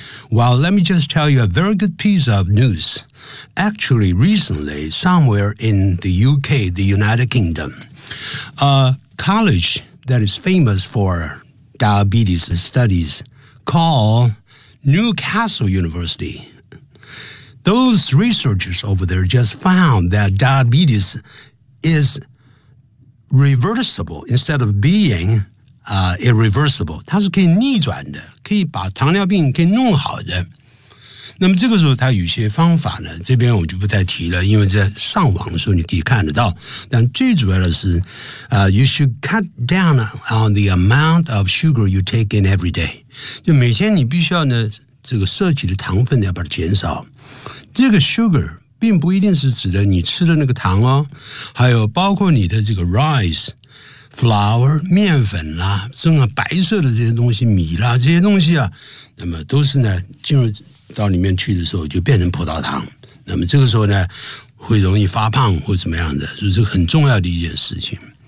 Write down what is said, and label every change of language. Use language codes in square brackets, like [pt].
[en] Well, let me just tell you a very good piece of news. Actually, recently, somewhere in the UK, the United Kingdom, a college that is famous for diabetes studies called Newcastle University. Those researchers over there just found that diabetes is... reversible, instead of being irreversible. [zh] 它是可以逆转的，可以把糖尿病给弄好的。那么这个时候它有些方法呢，这边我就不再提了，因为在上网的时候你可以看得到。但最主要的是 [en] you should cut down on the amount of sugar you take in every day. [zh] 就每天你必须要呢，这个摄取的糖分要把它减少。这个 sugar,并不一定是指的你吃的那个糖哦，还有包括你的这个 rice, flour, 面粉啦，这种白色的这些东西，米啦，这些东西啊，那么都是呢进入到里面去的时候就变成葡萄糖，那么这个时候呢会容易发胖或怎么样的，就是很重要的一件事情。